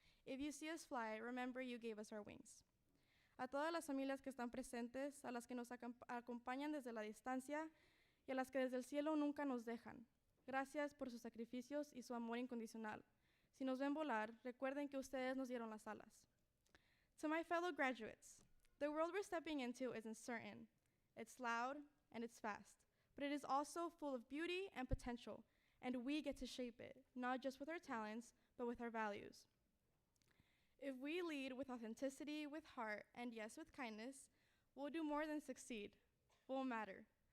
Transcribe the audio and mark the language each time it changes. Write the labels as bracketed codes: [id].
[en] If you see us fly, remember you gave us our wings. [es] A todas las familias que están presentes, a las que nos acompañan desde la distancia y a las que desde el cielo nunca nos dejan. Gracias por sus sacrificios y su amor incondicional. Si nos ven volar, recuerden que ustedes nos dieron las alas. [en] To my fellow graduates, the world we're stepping into isn't certain. It's loud and it's fast, but it is also full of beauty and potential, and we get to shape it, not just with our talents, but with our values. If we lead with authenticity, with heart, and yes, with kindness, we'll do more than succeed. We'll matter.